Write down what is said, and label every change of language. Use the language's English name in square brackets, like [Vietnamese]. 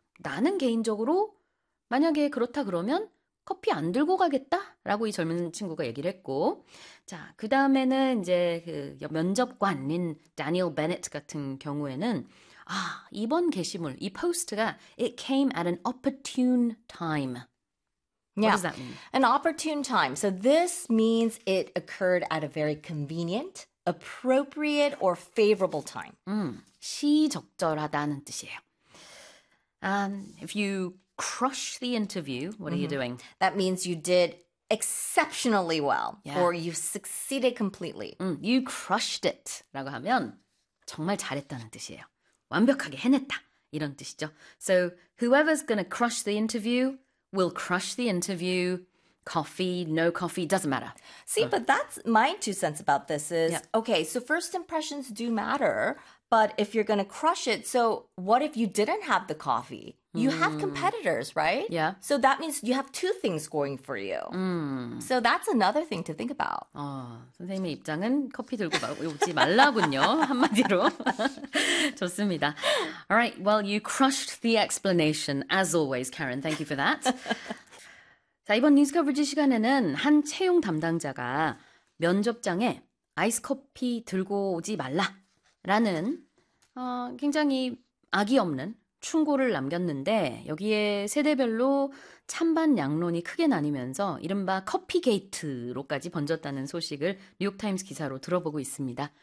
[Korean] 나는 개인적으로 만약에 그렇다 그러면 커피 안 들고 가겠다라고 이 젊은 친구가 얘기를 했고, 자, 그 다음에는 이제 그 면접관인 다니엘 베넷 같은 경우에는 아, 이번 게시물, 이 포스트가 [English] It came at an opportune time. What does that mean? An opportune time. So this means it occurred at a very convenient, appropriate, or favorable time. [Korean] 시적절하다는 뜻이에요. [English] If you crush the interview, what are you doing? That means you did exceptionally well, or you succeeded completely. You crushed it [Korean] 라고 하면 정말 잘했다는 뜻이에요. 완벽하게 해냈다. 이런 뜻이죠. [English] So whoever's gonna crush the interview will crush the interview. Coffee, no coffee, doesn't matter. See, but that's my two cents about this is okay, so first impressions do matter, but if you're gonna crush it, so what if you didn't have the coffee? You have competitors, right? So that means you have two things going for you. So that's another thing to think about. [Korean] 선생님의 입장은 커피 들고 오지 말라군요. 한마디로. 좋습니다. [English] All right. Well, you crushed the explanation, as always, Karen. Thank you for that. [Korean] 자, 이번 뉴스 커버리지 시간에는 한 채용 담당자가 면접장에 아이스 커피 들고 오지 말라라는 굉장히 악의 없는 충고를 남겼는데 여기에 세대별로 찬반 양론이 크게 나뉘면서 이른바 커피 게이트로까지 번졌다는 소식을 뉴욕타임스 기사로 들어보고 있습니다.